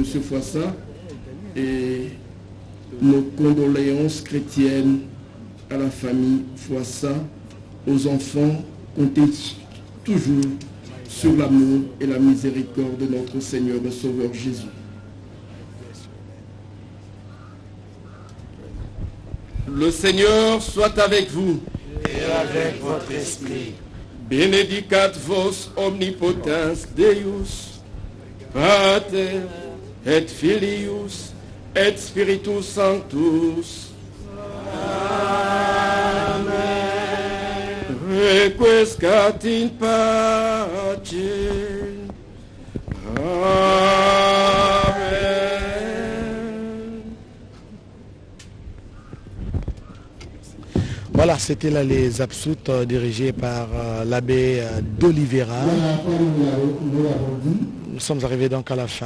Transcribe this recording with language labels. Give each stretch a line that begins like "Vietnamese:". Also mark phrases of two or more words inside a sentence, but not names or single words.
French: Foissa et nos condoléances chrétiennes à la famille Foissa, aux enfants, comptez toujours sur l'amour et la miséricorde de notre Seigneur et Sauveur Jésus. Le Seigneur soit avec vous. Et avec votre esprit.
Latin: Benedicat vos omnipotens Deus, Pater et Filius et Spiritus Sanctus. Amen. Requiescat in pace. Amen.
French: Voilà, c'était là les absoutes dirigés par l'abbé d'Oliveira. Nous sommes arrivés donc à la fin.